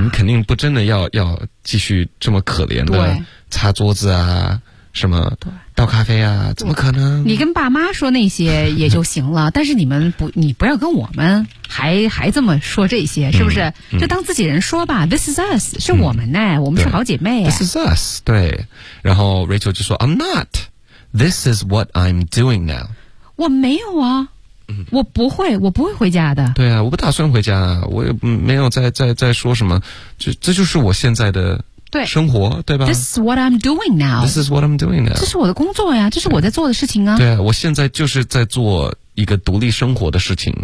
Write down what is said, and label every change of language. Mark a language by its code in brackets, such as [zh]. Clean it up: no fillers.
[zh] 你肯定不真的要继续这么可怜的擦桌子啊，什么倒咖啡啊，怎么可能？你跟爸妈说那些也就行了，但是你不要跟我们还这么说这些，是不是？就当自己人说吧。 [en] This is us, [zh] 是我们呢、我们是好姐妹、 [en] This is us, 对。 [zh] 然后 Rachel 就说 [en] I'm not, this is what I'm doing now. [zh] 我没有啊。我不会回家的。对啊，我不打算回家，我也没有再说什么，这就是我现在的生活。对吧， [en] This is what I'm doing now. This is what I'm doing now. [zh] 这是我的工作呀，这是我在做的事情啊。对啊，我现在就是在做一个独立生活的事情。